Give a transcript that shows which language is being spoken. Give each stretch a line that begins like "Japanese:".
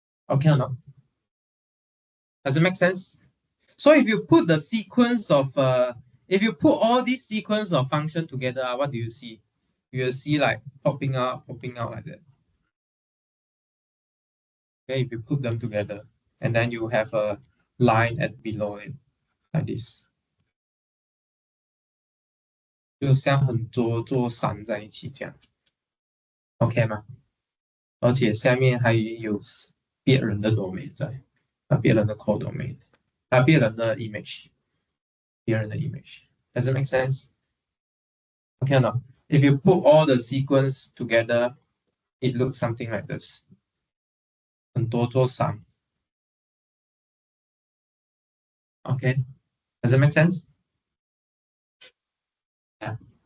English: Okay or not? Does it make sense? So if you put the sequence of if you put all these sequence of function together, what do you see? You will see like popping out like that. Okay, if you put them together, and then you have a line at below it, like this.
Chinese: 就像很多座山在一起这样 ，OK 吗？而且下面还有别人的 domain 在，别人的 codomain，别人的 image，别人的 image。
English: Does it make sense? Okay or not? If you put all the sequence together, it looks something like this.
Chinese: 很多座山
English: Okay? Does it make sense? Yeah.